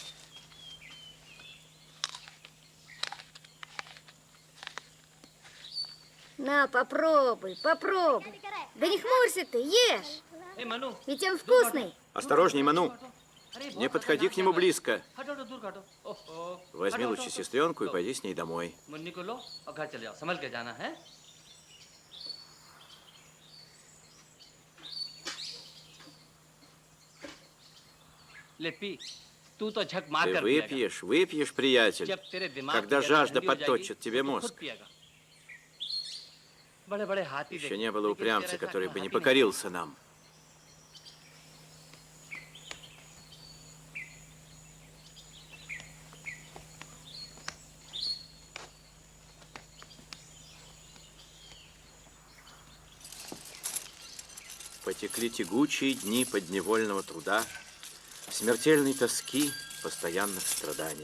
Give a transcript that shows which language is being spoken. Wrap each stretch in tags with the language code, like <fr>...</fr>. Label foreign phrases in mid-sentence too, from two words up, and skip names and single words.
<ru>На, попробуй, попробуй. Да не хмурься ты, ешь. Hey, Manu. Ведь он вкусный. Осторожней, Ману.</ru> <hi>अरे,</hi> <ru>Не</ru> <hi>बहुत</hi> <ru>подходи</ru> <hi>खतरनाक</hi> <ru>к нему</ru> <hi>है।</hi> <ru>близко.</ru> <hi>हटो, हटो, दूर काटो। ओहो।</hi> <ru>Возьми</ru> <hi>हटो,</hi> <ru>лучше</ru> <hi>हटो, हटो।</hi> <ru>сестренку и</ru> <hi>लो,</hi> <ru>пойди с ней домой.</ru> <hi>मुन्नी को लो और घर चले जाओ, संभल के जाना है। ले पी, तू तो झक मार</hi> <ru>Ты</ru> <hi>कर</hi> <ru>выпьешь, выпьешь, приятель,</ru> <hi>जब तेरे दिमाग</hi> <ru>когда</ru> <hi>की</hi> <ru>жажда</ru> <hi>ठंडी हो जाएगी,</hi> <ru>подточит тебе</ru> <hi>तो तू खुद</hi> <ru>мозг.</ru> <hi>पिएगा। बड़े-बड़े हाथी</hi> <ru>Еще</ru> <hi>देखे,</hi> <ru>не было</ru> <hi>लेकिन</hi> <ru>упрямца,</ru> <hi>तेरा</hi> <ru>который</ru> <hi>ऐसा</hi> <ru>бы не</ru> <hi>हाथी नहीं।</hi> <ru>покорился нам. Потекли тягучие дни подневольного труда, смертельной тоски, постоянных страданий.</ru>